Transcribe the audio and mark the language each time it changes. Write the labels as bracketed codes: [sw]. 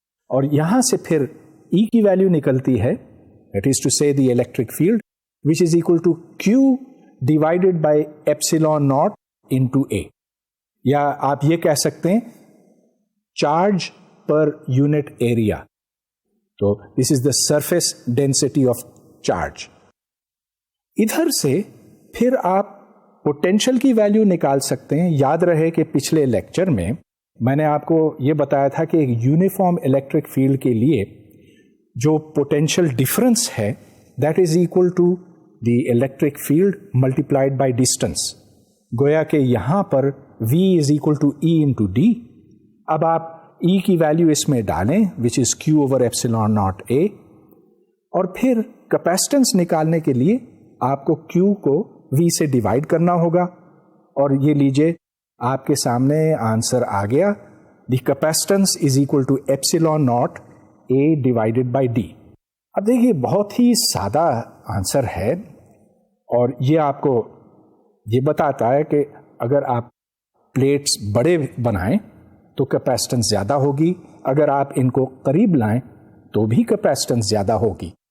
[ur] اور یہاں سے پھر E کی ویلیو نکلتی ہے, [en] That is to say the electric field which is equal to Q divided by epsilon naught into A. [ur] یا آپ یہ کہہ سکتے ہیں چارج پر یونٹ ایریا. [en] تو this is the surface density of charge. [ur] ادھر سے پھر آپ پوٹینشیل کی ویلیو نکال سکتے ہیں. یاد رہے کہ پچھلے لیکچر میں میں نے آپ کو یہ بتایا تھا کہ ایک یونیفارم الیکٹرک فیلڈ کے لیے جو پوٹینشیل ڈفرنس ہے [en] that is equal to the electric field multiplied by distance. [ur] گویا کہ یہاں پر [en] V is equal to E into D. [ur] اب آپ E کی ویلیو اس میں ڈالیں [en] which is Q over epsilon naught A, [ur] اور پھر کیپیسٹنس نکالنے کے لیے آپ کو Q کو V سے ڈیوائڈ کرنا ہوگا. اور یہ لیجئے آپ کے سامنے آنسر آ گیا, [en] the capacitance is equal to epsilon naught A divided by D. [ur] اب دیکھیے بہت ہی سادہ آنسر ہے, اور یہ آپ کو یہ بتاتا ہے کہ اگر آپ پلیٹس بڑے بنائیں تو کیپیسٹنس زیادہ ہوگی, اگر آپ ان کو قریب لائیں تو بھی کیپیسٹنس زیادہ ہوگی.